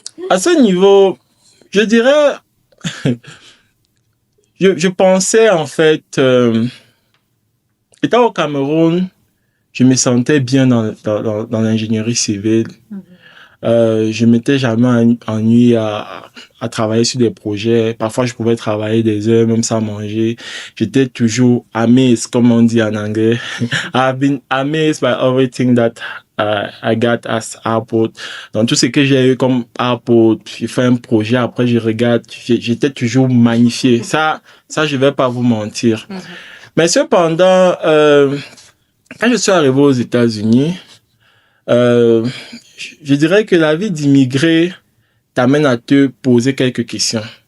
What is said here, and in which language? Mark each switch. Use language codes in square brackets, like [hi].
[fr] À ce niveau, je dirais, je pensais en fait, étant au Cameroun, je me sentais bien dans l'ingénierie civile. Je m'étais jamais ennuyé à travailler sur des projets. Parfois, je pouvais travailler des heures, même sans manger. J'étais toujours amazed, comme on dit en anglais. [en] I've been amazed by everything that I got as output. [fr] Dans tout ce que j'ai eu comme output, j'ai fait un projet, après je regarde, j'étais toujours magnifié. Ça, je vais pas vous mentir. Mais cependant, quand je suis arrivé aux États-Unis, je dirais que la vie d'immigré t'amène à te poser quelques questions.